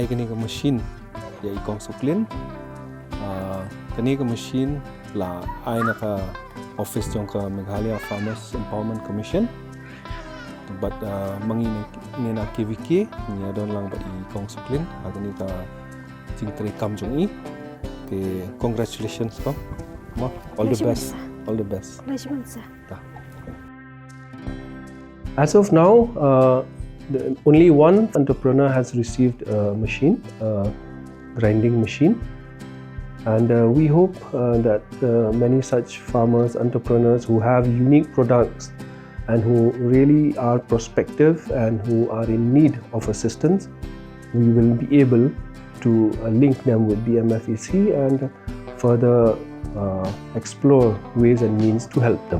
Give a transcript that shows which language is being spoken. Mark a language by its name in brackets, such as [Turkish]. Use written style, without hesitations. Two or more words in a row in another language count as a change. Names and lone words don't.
[Khasi] kini ka machine ya ikong Suklin kani ka machine la ai na ka office jong ka Meghalaya Farmers Empowerment Commission but mangini ni na KVK ni adon lang ba ikong Suklin kani ka jing tri kam jong i ke congratulations ko ma [English] all the best. As of now, only one entrepreneur has received a machine, a grinding machine, and we hope that many such farmers, entrepreneurs who have unique products and who really are prospective and who are in need of assistance, we will be able to link them with the MFEC and further explore ways and means to help them.